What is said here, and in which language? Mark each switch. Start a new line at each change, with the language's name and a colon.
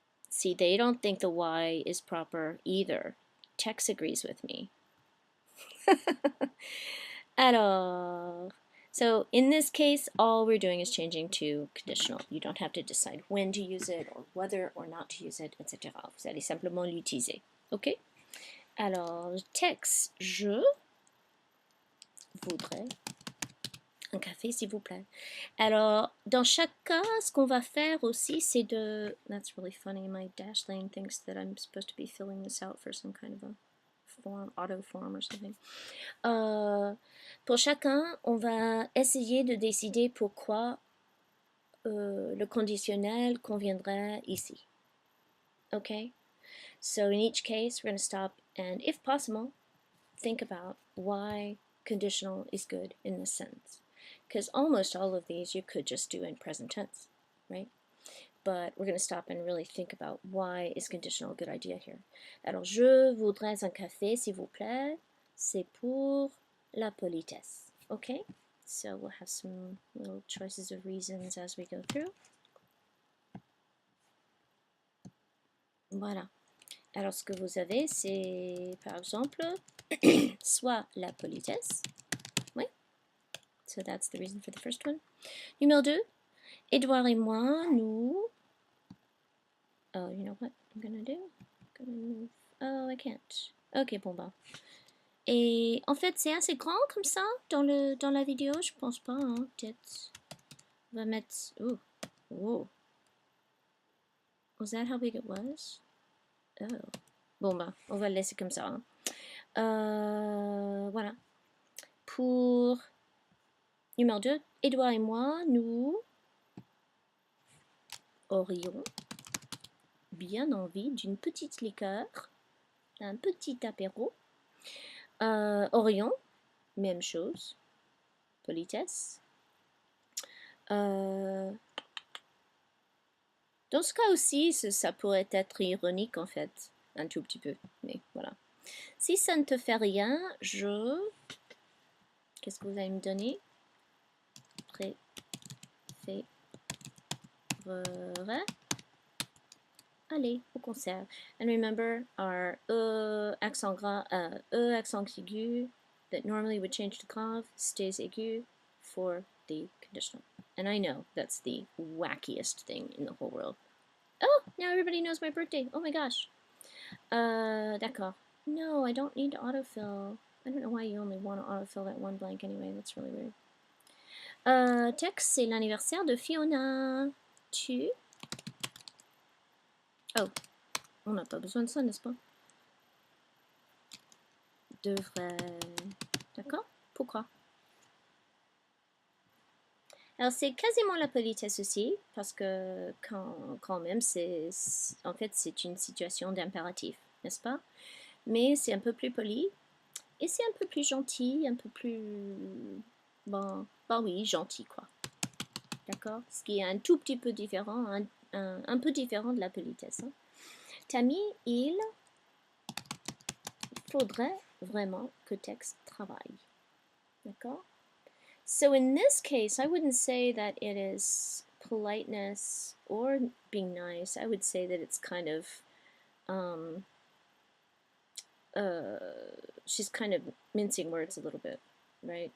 English: See, they don't think the Y is proper either. Tex agrees with me.
French: Alors,
English: so in this case, all we're doing is changing to conditional. You don't have to decide when to use it or whether or not to use it, etc.
French: Vous allez simplement l'utiliser. Ok? Alors, Tex, je voudrais un café, s'il vous plaît. Alors, dans chaque cas, ce qu'on va faire aussi, c'est de...
English: That's really funny. My dash lane thinks that I'm supposed to be filling this out for some kind of a form, auto form or something.
French: Pour chacun, on va essayer de décider pourquoi le conditionnel conviendrait ici.
English: Okay? So in each case, we're going to stop and, if possible, think about why conditional is good in this sentence. Because almost all of these you could just do in present tense, right? But we're going to stop and really think about why is conditional a good idea here.
French: Alors, je voudrais un café, s'il vous plaît. C'est pour la politesse. Okay?
English: So we'll have some little choices of reasons as we go through.
French: Voilà. Alors, ce que vous avez, c'est, par exemple, soit la politesse. Oui.
English: So that's the reason for the first one.
French: Numéro 2. Edouard et moi, nous...
English: Oh, you know what I'm gonna do? I'm gonna move... Oh, I can't. Ok, bon bah.
French: Et en fait, c'est assez grand comme ça dans la vidéo, je pense pas, hein, peut-être. On va mettre...
English: Oh, oh. Was that how big it was? Oh.
French: Bon bah, on va le laisser comme ça. Hein. Voilà. Pour numéro 2, Edouard et moi, nous aurions bien envie d'une petite liqueur, un petit apéro. Aurions, même chose, politesse. Dans ce cas aussi, ça pourrait être ironique en fait, un tout petit peu, mais voilà. Si ça ne te fait rien, qu'est-ce que vous allez me donner? Préférerais aller au concert.
English: And remember our accent gras, accent aigu that normally would change to grave stays aigu for the conditional. And I know that's the wackiest thing in the whole world. Oh, now everybody knows my birthday. Oh my gosh.
French: D'accord.
English: No, I don't need to autofill. I don't know why you only want to autofill that one blank anyway. That's really weird.
French: Tex, c'est l'anniversaire de Fiona. Tu... Oh, on n'a pas besoin de ça, n'est-ce pas? Devrait... D'accord? Pourquoi? Alors, c'est quasiment la politesse aussi, parce que quand même, en fait, c'est une situation d'impératif, n'est-ce pas? Mais c'est un peu plus poli, et c'est un peu plus gentil, un peu plus... Bon, bah oui, gentil, quoi. D'accord? Ce qui est un tout petit peu différent, un peu différent de la politesse. Hein. Tammy, il faudrait vraiment que Tex travaille. D'accord?
English: So in this case, I wouldn't say that it is politeness or being nice. I would say that it's kind of, she's kind of mincing words a little bit, right?